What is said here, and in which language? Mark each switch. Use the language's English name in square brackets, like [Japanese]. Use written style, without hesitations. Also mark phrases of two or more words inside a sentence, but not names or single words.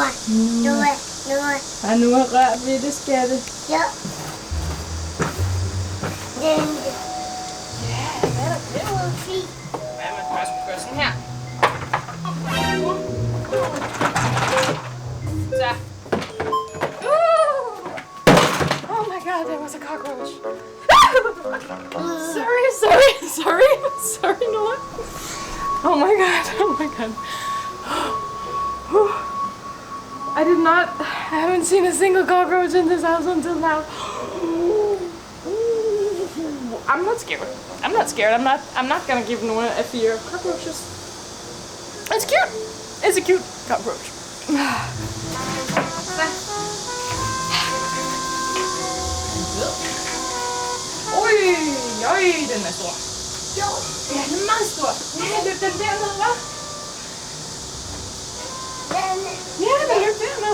[Danish] Har nu har rørt ved det, skatte. Ja. Den. Ja, hvad er der derude? Hvad med først gøre sådan her? Så. [English] Oh my god, there was a cockroach. Sorry, Noah. Oh my god. I haven't seen a single cockroach in this house until now. I'm not scared. I'm not gonna give Noah a fear of cockroaches. It's cute. It's a cute cockroach. [Danish] Oj, den er stor. Jo. Ja, den er meget stor. Ja, løb den derned, hva'? Ja, den løb derned.